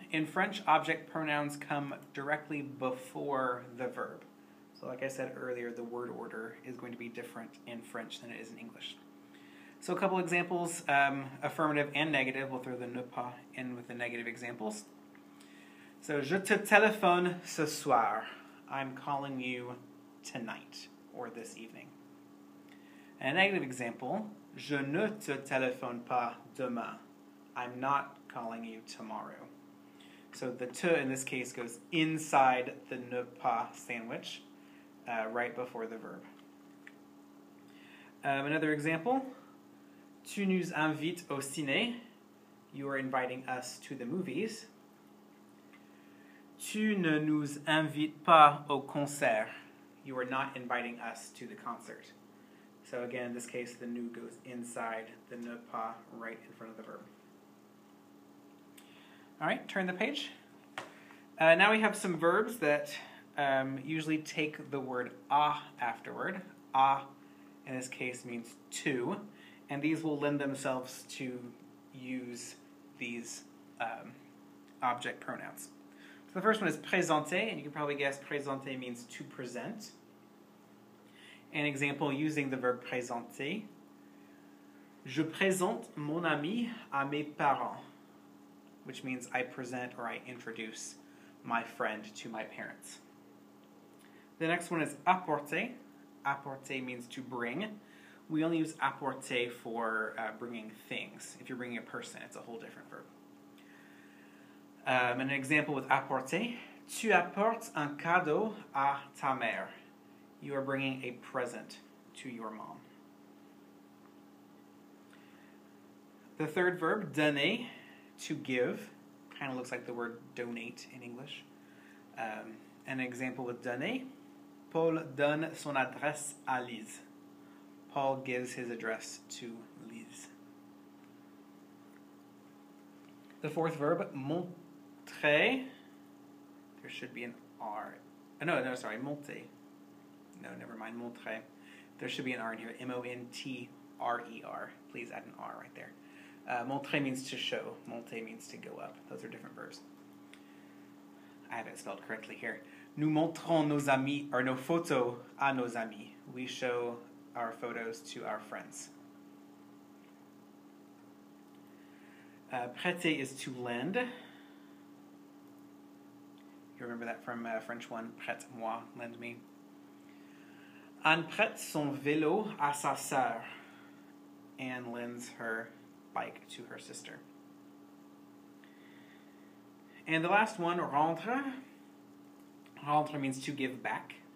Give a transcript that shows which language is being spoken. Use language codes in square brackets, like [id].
[en] In French, object pronouns come directly before the verb. So like I said earlier, the word order is going to be different in French than it is in English. So a couple examples, affirmative and negative. We'll throw the ne pas in with the negative examples. [fr] So, je te téléphone ce soir. [en] I'm calling you tonight, or this evening. And a negative example, [fr] je ne te téléphone pas demain. [en] I'm not calling you tomorrow. So the te in this case goes inside the ne pas sandwich, right before the verb. Another example, [fr] tu nous invites au ciné. [en] You are inviting us to the movies. [fr] Tu ne nous invites pas au concert. [en] You are not inviting us to the concert. So again, in this case, the nous goes inside the ne pas, right in front of the verb. All right, turn the page. Now we have some verbs that usually take the word a afterward. A, in this case, means to, and these will lend themselves to use these object pronouns. So the first one is présenter, and you can probably guess présenter means to present. An example using the verb présenter. [fr] Je présente mon ami à mes parents, [en] which means I present or I introduce my friend to my parents. The next one is apporter. Apporter means to bring. We only use apporter for bringing things. If you're bringing a person, it's a whole different verb. An example with apporter. [fr] Tu apportes un cadeau à ta mère. [en] You are bringing a present to your mom. The third verb, donner, to give. Kind of looks like the word donate in English. An example with donner. [fr] Paul donne son adresse à Lise. [en] Paul gives his address to Lise. The fourth verb, montrer. There should be an R. No, sorry, monter. No, never mind, montrer. There should be an R in here, M-O-N-T-R-E-R. Please add an R right there. Montrer means to show. Monter means to go up. Those are different verbs. I have it spelled correctly here. [fr] Nous montrons nos amis, or nos photos à nos amis. [en] We show our photos to our friends. Prêter is to lend. You remember that from French 1, [fr] prête-moi, [en] lend me. [fr] Anne prête son vélo à sa sœur. [en] Anne lends her bike to her sister. And the last one, rendre. Rendre means to give back.